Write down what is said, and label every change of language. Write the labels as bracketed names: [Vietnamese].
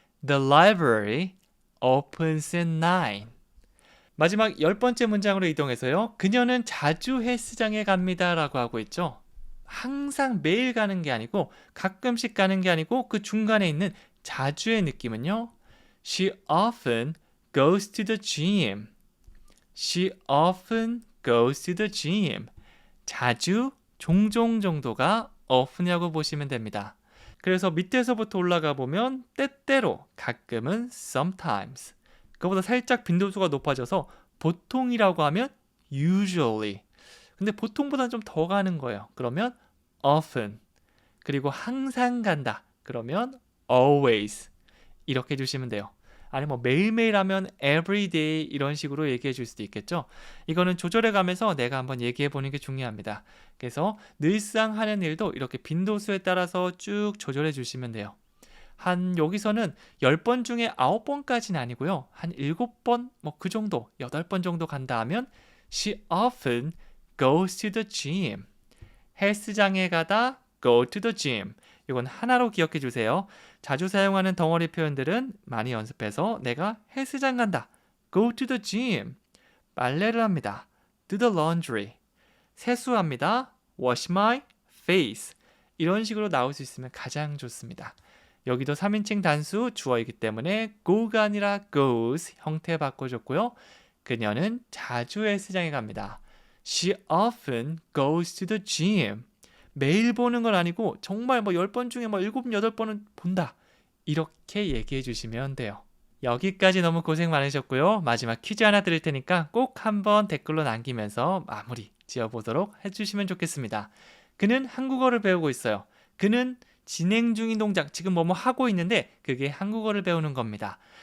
[English] The library opens at 9. [Korean] 마지막 10번째 문장으로 이동해서요. 그녀는 자주 헬스장에 갑니다 라고 하고 있죠. 항상 매일 가는 게 아니고 가끔씩 가는 게 아니고 그 중간에 있는 자주의 느낌은요. [English] She often goes to the gym. She often goes to the gym. [Korean] 자주, 종종 정도가 often이라고 보시면 됩니다. 그래서 밑에서부터 올라가 보면 때때로, 가끔은 sometimes. 그거보다 살짝 빈도수가 높아져서 보통이라고 하면 usually. 근데 보통보다는 좀 더 가는 거예요. 그러면 often. 그리고 항상 간다. 그러면 always. 이렇게 해주시면 돼요. 아니 매일매일 하면 every day 이런 식으로 얘기해 줄 수도 있겠죠. 이거는 조절해 가면서 내가 한번 얘기해 보는 게 중요합니다. 그래서 늘상 하는 일도 이렇게 빈도수에 따라서 쭉 조절해 주시면 돼요. 한 여기서는 10번 중에 9번까지는 아니고요. 한 7번 그 정도 8번 정도 간다 하면 [English] She often goes to the gym. [Korean] 헬스장에 가다 [English] go to the gym. 이건 하나로 기억해 주세요. 자주 사용하는 덩어리 표현들은 많이 연습해서 내가 헬스장 간다. Go to the gym. [Korean] 빨래를 합니다. [English] Do the laundry. [Korean] 세수합니다. [English] Wash my face. [Korean] 이런 식으로 나올 수 있으면 가장 좋습니다. 여기도 3인칭 단수 주어이기 때문에 go가 아니라 goes 형태 바꿔줬고요. 그녀는 자주 헬스장에 갑니다. [English] She often goes to the gym. [Korean] 매일 보는 건 아니고 정말 뭐 10번 중에 뭐 7, 8번은 본다. 이렇게 얘기해 주시면 돼요. 여기까지 너무 고생 많으셨고요. 마지막 퀴즈 하나 드릴 테니까 꼭 한번 댓글로 남기면서 마무리 지어보도록 해주시면 좋겠습니다. 그는 한국어를 배우고 있어요. 그는 진행 중인 동작, 지금 뭐뭐 하고 있는데 그게 한국어를 배우는 겁니다.